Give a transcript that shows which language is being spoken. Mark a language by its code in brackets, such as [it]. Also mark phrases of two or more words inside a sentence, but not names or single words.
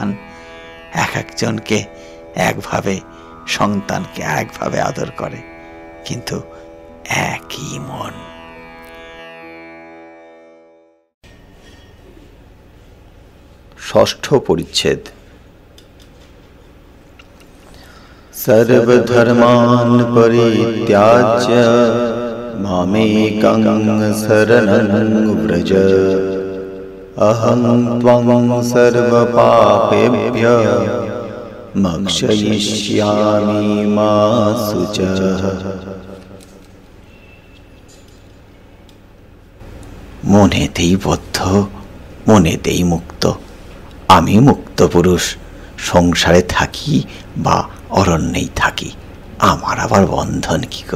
[bn] এক একজনকে একভাবে, সন্তানকে একভাবে আদর করে, কিন্তু একই মন। ষষ্ঠ পরিচ্ছেদ। [sa] सर्वधर्मान् परित्याज्य मामेकं शरणं व्रज। अहं त्वं सर्वपापेभ्यः मोक्षयिष्यामि मा शुचः। [bn] মনেতেই বদ্ধ, মনেতেই মুক্ত। আমি মুক্ত পুরুষ, সংসারে থাকি বা অরণ্যেই থাকি, আমার আবার বন্ধন কি গো?